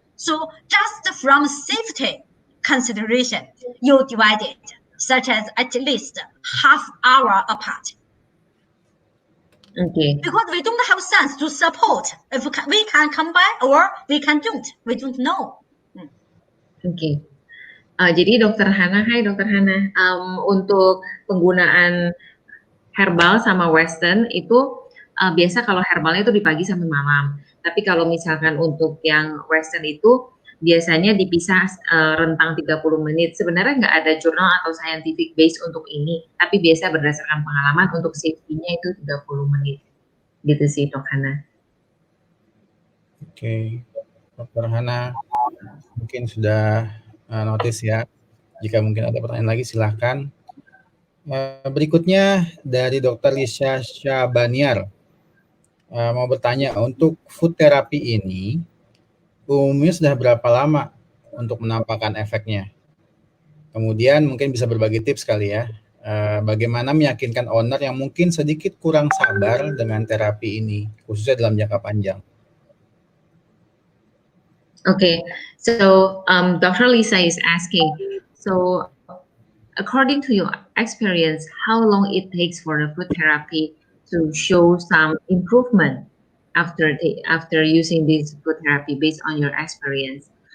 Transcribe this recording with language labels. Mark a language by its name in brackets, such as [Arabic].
[English] So just from safety consideration, you divide it, such as at least half hour apart. Okay. Because we don't have science to support if we can combine or we don't. We don't know. Okay. [Indonesian] Jadi Dokter Hana, hai Dokter Hana, untuk penggunaan herbal sama Western itu biasa kalau herbalnya itu di pagi sampai malam. Tapi kalau misalkan untuk yang Western itu biasanya dipisah rentang 30 menit. Sebenarnya nggak ada jurnal atau scientific base untuk ini, tapi biasa berdasarkan pengalaman untuk safety-nya itu 30 menit. Gitu sih, Dok Hana. Oke, Dr. Hana mungkin sudah notice ya. Jika mungkin ada pertanyaan lagi silahkan. Berikutnya dari Dr. Lisha Syabaniar. Mau bertanya, untuk food therapy ini umumnya sudah berapa lama untuk menampakkan efeknya? Kemudian mungkin bisa berbagi tips kali ya, bagaimana meyakinkan owner yang mungkin sedikit kurang sabar dengan terapi ini, khususnya dalam jangka panjang. [English] Okay, so Dr. Lisa is asking, so according to your experience, how long it takes for the food therapy to show some improvement after using this food therapy based on your experience?